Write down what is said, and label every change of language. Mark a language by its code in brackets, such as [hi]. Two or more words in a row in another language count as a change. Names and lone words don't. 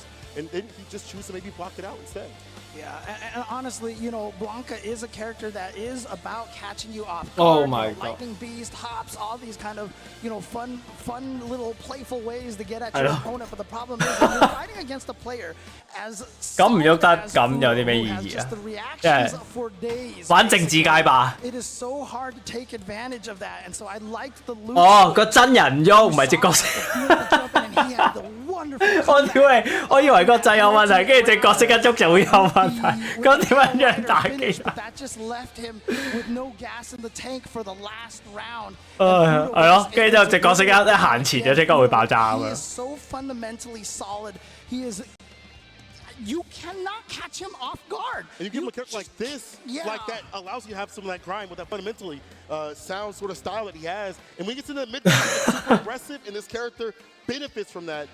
[en] And then he just chooses to maybe block it out instead. Yeah, and honestly, Blanca is a character that is about catching you off Oh guard. my God. Lightning Beast, hops, all these kind of, fun little playful ways to get at I your know. opponent. But the problem is when you're fighting against a player as [yue] 咁唔喐得 [en] solid as [yue] 咁有啲咩 [en] Fudo, [yue] 意 [en] who has [yue] 義 [en] just [yue] 啊 [en] the？reactions [yue] 即係 [en] for days. [yue] 玩政治街霸。 [en] It is so hard to take advantage of that, and so I liked the loop. [yue] 哦，個真人喐唔係隻角色。我以為個掣有問題，跟住隻角色一喐就會有問題。咁點樣樣打機啊？ [en] That just left him with no gas in the tank for the last round. [yue] 係咯，跟住之後隻角色一行前就即刻會爆炸咁 [en] He [yue] 樣 [en] is。so fundamentally solid. He is. You cannot catch him off guard. And you give him a character like this, Yeah. like that allows you to have some of that grind with that fundamentally sound sort of style that he has. And when he gets into the mid, it's super aggressive, and this character benefits from that.